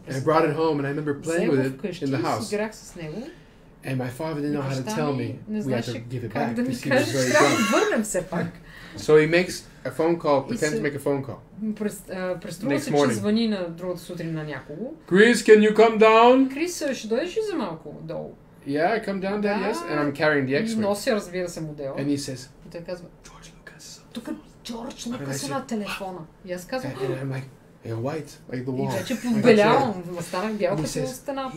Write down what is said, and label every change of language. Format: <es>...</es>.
<en>I brought it home and I remember playing with it in the house.</en> <bg>Играх с него.</bg> <en>And my father didn't know how to tell me we had to give it back because he was very drunk. So he makes a phone call, pretends to make a phone call.</en> <bg>Преструва се, че звъни на другата сутрин на някого.</bg> <en>Chris, can you come down?</en> <bg>Крис, ще дойдеш ли за малко долу?</bg> <en>Yeah, I come down there, yes. And I'm carrying the X-wing.</en> <bg>Нося, разбира се, модела.</bg> <en>And he says,</en> <bg>и той казва,</bg> <en>George Lucas.</en> <bg>Тук Джордж Лукас е на телефона. И аз казвам,</bg> <en>and I'm like, you're white, like the wall.</en> <bg>И вече побелявам, станах бял като стената.</bg>